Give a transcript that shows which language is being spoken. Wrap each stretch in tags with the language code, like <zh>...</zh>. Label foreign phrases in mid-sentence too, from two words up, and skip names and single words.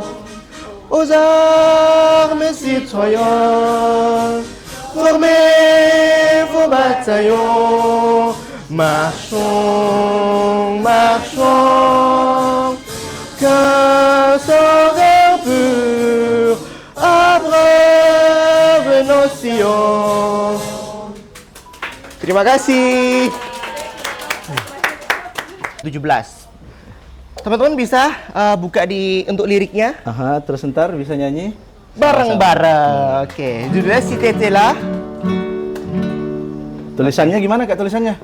<fr>Aux armes citoyens, formez vos bataillons, marchons, marchons, qu'un sort pur abreuve nos sillons.</fr> <id>Terima kasih. 17. Teman-teman bisa buka untuk liriknya Aha, terus ntar bisa nyanyi bareng-bareng. Oke, judulnya Si Tete lah. tulisannya gimana kak tulisannya?</id>